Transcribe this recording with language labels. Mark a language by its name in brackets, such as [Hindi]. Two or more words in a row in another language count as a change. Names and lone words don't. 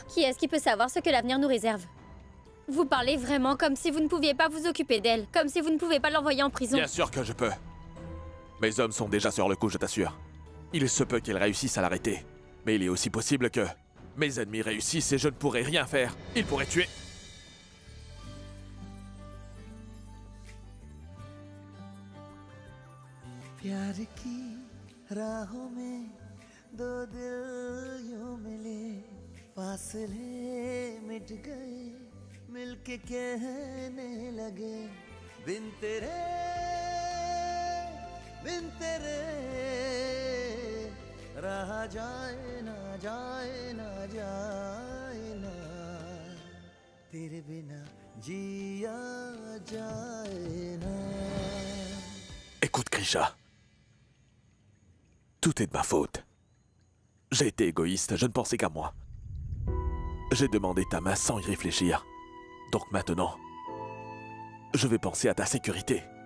[French] Qui est-ce qui peut savoir ce que l'avenir nous réserve? Vous parlez vraiment comme si vous ne pouviez pas vous occuper d'elle, comme si vous ne pouvez pas l'envoyer en prison. Bien sûr que je peux. Mes hommes sont déjà sur le coup, je t'assure. Il se peut qu'ils réussissent à l'arrêter. Mais il est aussi possible que mes ennemis réussissent et je ne pourrai rien faire. Ils pourraient tuer... [Hindi] प्यार की राहों में दो दिल यूं मिले फासले मिट गए मिलके कहने लगे बिन तेरे रहा जाए ना जाए ना जाए ना तेरे बिना जिया जाए ना [French] Écoute, Krisha. Tout est de ma faute. J'ai été égoïste, je ne pensais qu'à moi. J'ai demandé ta main sans y réfléchir. Donc maintenant, je vais penser à ta sécurité.